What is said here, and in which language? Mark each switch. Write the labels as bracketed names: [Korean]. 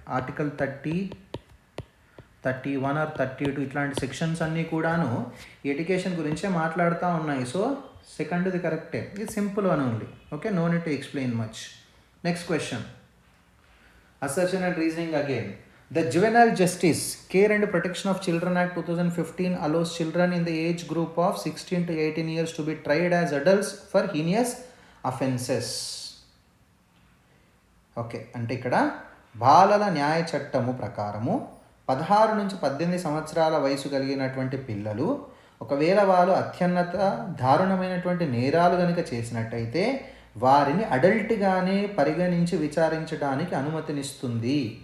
[Telugu] Article 30, 31 are 32 ఇట్లాంటి sections అన్నీ కూడాను ఎడ్యుకేషన్ గురించే మాట్లాడుతూ ఉన్నాయి. [English] So సెకండ్ది కరెక్టే, ఇది simple one only. Okay, no need to explain much. Next question, assertion and reasoning again. The Juvenile Justice, Care and Protection of Children Act 2015 allows children in the age group of 16 to 18 years to be tried as adults for heinous offenses. [Telugu] Okay, అంటే ఇక్కడ బాలల న్యాయ చట్టము ప్రకారము 16 నుంచి 18 సంవత్సరాల వయసు కలిగినటువంటి పిల్లలు ఒకవేళ వాళ్ళు అత్యున్నత దారుణమైనటువంటి నేరాలు కనుక చేసినట్టయితే వారిని అడల్ట్గానే పరిగణించి విచారించడానికి అనుమతినిస్తుంది.